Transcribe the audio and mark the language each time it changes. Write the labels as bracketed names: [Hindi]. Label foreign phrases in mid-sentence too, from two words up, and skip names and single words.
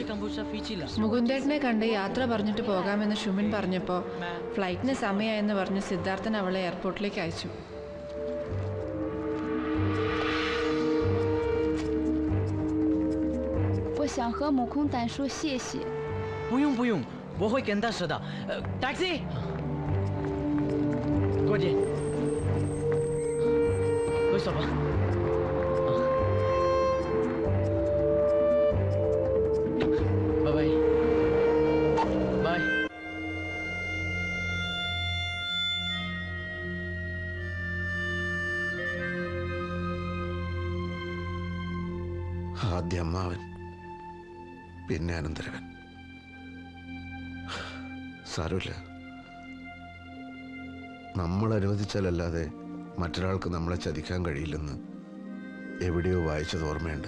[Malayalam] മുകുന്ദേട്ടനെ കണ്ട് യാത്ര പറഞ്ഞിട്ട് പോകാമെന്ന് ഷുമിൻ പറഞ്ഞപ്പോൾ ഫ്ലൈറ്റിന് സമയമായെന്ന് പറഞ്ഞ് സിദ്ധാർത്ഥൻ അവളെ എയർപോർട്ടിലേക്ക് അയച്ചു. [Chinese] ടാക്സി 过去，回走吧。拜拜，拜。 [Malayalam] ആദ്യ അമ്മാവൻ, പിന്നെ അനന്തരവൻ. സാരമില്ല, നമ്മൾ അനുവദിച്ചാലല്ലാതെ മറ്റൊരാൾക്ക് നമ്മളെ ചതിക്കാൻ കഴിയില്ലെന്ന് എവിടെയോ വായിച്ചത് ഓർമ്മയുണ്ട്.